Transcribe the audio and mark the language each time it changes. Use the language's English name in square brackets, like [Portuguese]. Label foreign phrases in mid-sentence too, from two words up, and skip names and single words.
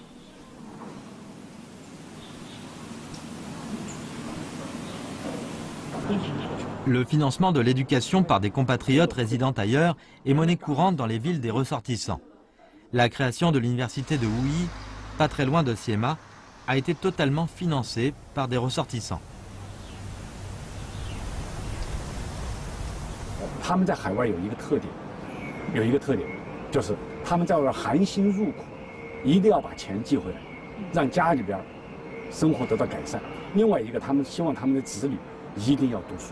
[French] Le financement de l'éducation par des compatriotes résidant ailleurs est monnaie courante dans les villes des ressortissants. La création de l'université de Wuyi, pas très loin de Siema, a été totalement financée par des ressortissants. [Chinese] 他们在海外有一个特点，就是他们在外含辛茹苦，一定要把钱寄回来，让家里边生活得到改善。另外一个，他们希望他们的子女一定要读书。